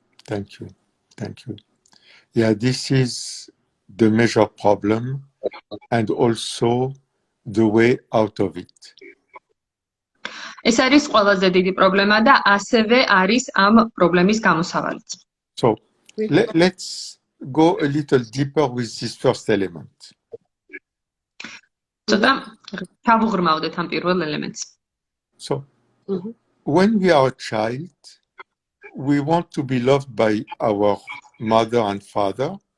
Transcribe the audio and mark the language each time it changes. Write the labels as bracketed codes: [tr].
[en] thank you. Thank you. Yeah, this is the major problem and also the way out of it. [ka] ეს არის ყველაზე დიდი პრობლემა და ასევე არის ამ პრობლემის გამოსავალიც. [en] So let's go a little deeper with this first element. [ka] ცოტა დავუღრმავდეთ ამ პირველ ელემენტს. [en] So when we are a child, we want to be loved by our mother and father.